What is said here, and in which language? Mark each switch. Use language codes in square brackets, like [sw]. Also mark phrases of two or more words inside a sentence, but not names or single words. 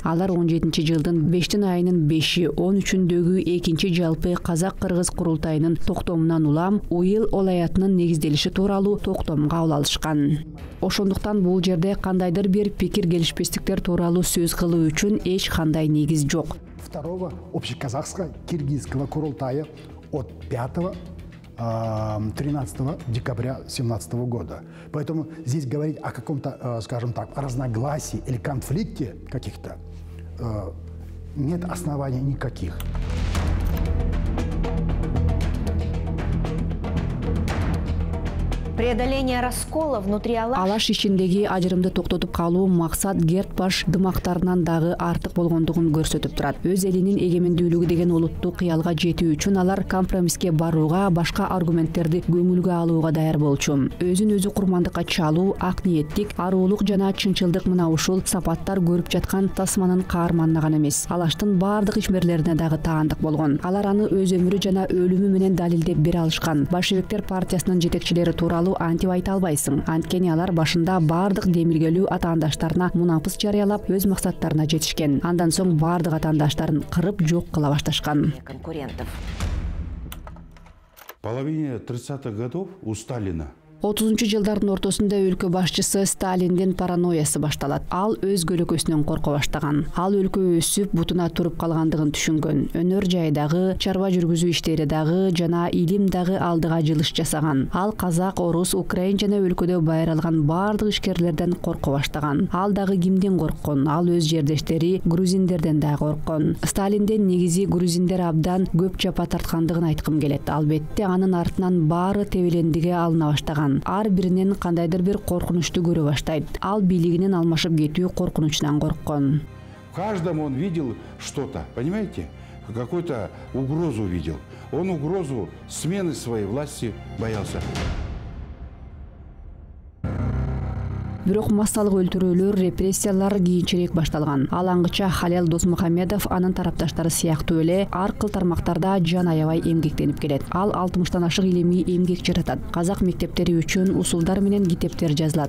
[ky] Алар 17-жылдын 5 айынын 5-и 13-үндөгү 2 жалпы казак-кыргыз курултайынын токтомунан улам Ойыл олаятынын негизделиши тууралуу токтом кабыл алышкан. Ошондуктан бул жерде кандайдыр бир пикир келишпестиктер тууралуу сөз кылуу үчүн эч кандай негиз жок. [ru] Второго общеказахского киргизского курултая от 5-13 декабря 2017 года. Поэтому здесь говорить о каком-то, скажем так, разногласии или конфликте каких-то нет оснований никаких. Преодоление раскола внутри [ky] Алаш ишиндеги ажырымды токтотуп калуу максат Гертбаш дымактарынан дагы артык болгондугун көрсөтүп турат. Өз элинин эгемендүүлүгү деген улуттук кыялга жетүү үчүн алар компромисске барууга, башка аргументтерди көңүлгө алууга даяр болчу. Өзүн өзү курмандыкка чалуу, ак ниеттик, аруулук жана чынчылдык мына ушул сапаттар көрүп жаткан тасманын каарманына гана эмес, Алаштын бардык ишмерлерине дагы таандык болгон. Алар аны өз өмүрү жана өлүмү менен далилдеп бере алышкан. Большевиктер партиясынын жетекчилери тууралуу антип айта албайсың. Анткени алар башында бардык демилгелүү атаандаштарына мунапыс жарыялап өз максаттарына жетишкен. Андан соң бардык атаандаштарын кырып жок кыла башташкан. [ru] конкурентов. В половине 30-х годов у Сталина [ky] 30-жылдардын ортосунда өлкө башчысы Сталиндин паранойясы башталат. Ал өз көлөкөсүнөн корко баштаган. Ал өлкө өсүп, бутуна туруп калгандыгын түшүнгөн. Өнөр жайдагы, чарба жүргүзүү иштери дагы жана илим дагы алдыга жылыш жасаган. Ал казак, орус, украин жана өлкөдө байралган бардык ишкерлерден корко баштаган. Ал дагы кимден корккон? Ал өз жердештери грузиндерден да корккон. Сталинден негизи грузиндер абдан көп жапа тарткандыгын айткым келет. Албетте анын артынан баары тебелендиге алына баштаган. Ар биринен кандайдыр бир коркунучту көрө баштайт. Ал бийлигинен алмашып кетүү коркунучунан корккон. [ru] В каждом он видел что-то, понимаете? Какую-то угрозу видел. Он угрозу смены своей власти боялся. [ky] Бирок массалык өлтүрүүлөр, репрессиялар кийинчерээк башталган. Ал аңгыча Халел Досмухамедов анын тарапташтары сыяктуу эле ар кыл тармактарда жан аябай эмгектенип келет. Ал 60тан ашык илимий эмгек жаратат. Казак мектептери үчүн усулдар менен китептер жазылат.